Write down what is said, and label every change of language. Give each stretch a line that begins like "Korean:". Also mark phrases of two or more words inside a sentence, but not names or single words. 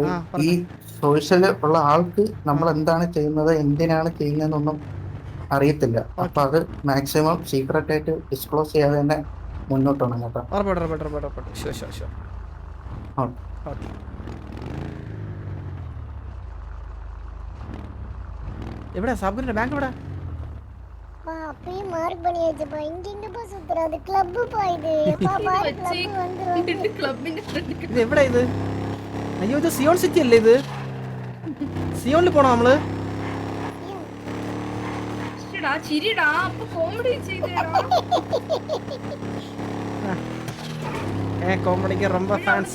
Malayalam: ഈ സോഷ്യല് ഉള്ള ആൾക്ക് നമ്മൾ എന്താണ് ചെയ്യുന്നത്, എന്തിനാണ് ചെയ്യുന്നതെന്നൊന്നും അറിയത്തില്ല. അപ്പൊ അത്
English: maximum secret
Malayalam: ആയിട്ട് ഡിസ്ക്ലോസ് ചെയ്യാതെ തന്നെ മുന്നോട്ട് വേണം കേട്ടോ. എവിടെ സാബുവിന്റെ ബാങ്ക് എവിടെ?
Tamil: அப்பயே மார்க் பண்ணியாச்சுப்பா. இங்க போ சுத்துற, அது கிளப் பா இது. எப்பா பாரு, கிளப் வந்துரும்.
Malayalam: ക്ലബിന്റെ ഫ്രണ്ട് ഇത് എവിടെ ഇത്? അയ്യോ, ഇത് സിയോൺ സിറ്റി അല്ലേ? ഇത് സിയോണിൽ പോണോ നമ്മള്? ചിരിടാ, അപ്പൊ കോമഡി ചെയ്തേടാ. കോമഡിക്ക് ரொம்ப ഫാൻസ്.